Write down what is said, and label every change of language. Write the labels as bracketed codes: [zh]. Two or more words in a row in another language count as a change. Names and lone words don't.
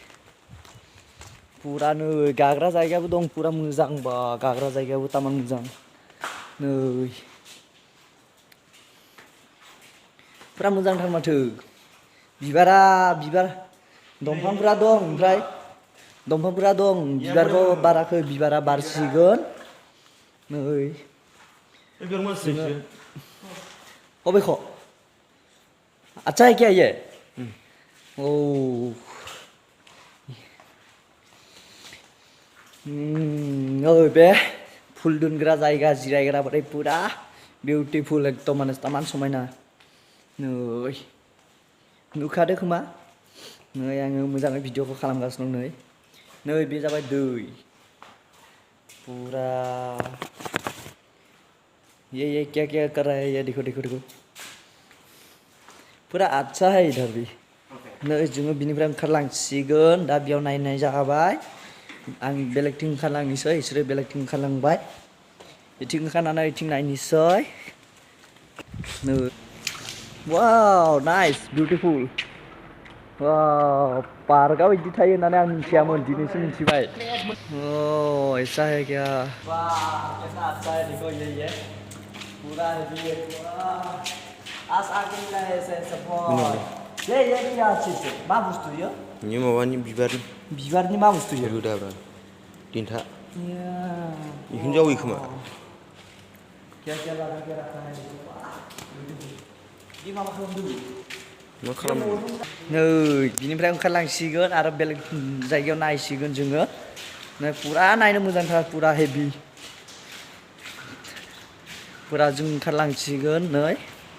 [brx] पूरा नै गाग्रा जायगाबो दं पूरा मोजां बा गाग्रा जायगायाबो तामान मोजां नै पूरा मोजांथार माथो बिबार दंफांफोरा दं ओमफ्राय दंफांफोरा दं बिबारखौ बाराखै बिबारा बारसिगोन नै अबेखौ [hi] अच्छा है क्या ये [brx] ओ नै बे फुल दोनग्रा जायगा जिरायग्रा बाथाय पूरा बिउटिफुल एकदम माने तामान समायना नै नुखादो खोमा नै आङो मोजाङै भिडिअखौ खालामगासिनो दं नै बे जाबाय दै [hi] पूरा ये क्या क्या कर रहा है ये देखो पूरा अच्छा है इधर भी [brx] नै जोङो बिनिफ्राय ओंखारलांसिगोन दा बेयाव नायनाय जाबाय आं बेलेगथिं ओंखारलांनोसै बिसोरो बेलेगथिं ओंखारलांबाय इथिं ओंखारनानै इथिं नायनोसै नै [en] wow nice beautiful wow [brx] पार्कआव इदि थायो होननानै आं मिथियामोन दिनैसो मिथिबाय [hi] ओह ऐसा है क्या वाह कितना अच्छा है देखो ये पूरा ये आज आगे मिला है ऐसे सपोर्ट ये क्या चीज है [brx] मा बुस्थु यो नि माबानि बिबारनि मा बुस्थु यो रोदाब्रा दिन्था इखौनो जावो खोमा [hi] क्या लगा के रखा है ये [brx] माबा खालामदों मा खालामो नै बिनिफ्राय ओंखारलांसिगोन आरो बेलेग जायगायाव नायसिगोन जोङो नै पूरा नायनो मोजांथार पूरा हेभि पूरा जों ओंखारलांसिगोन नै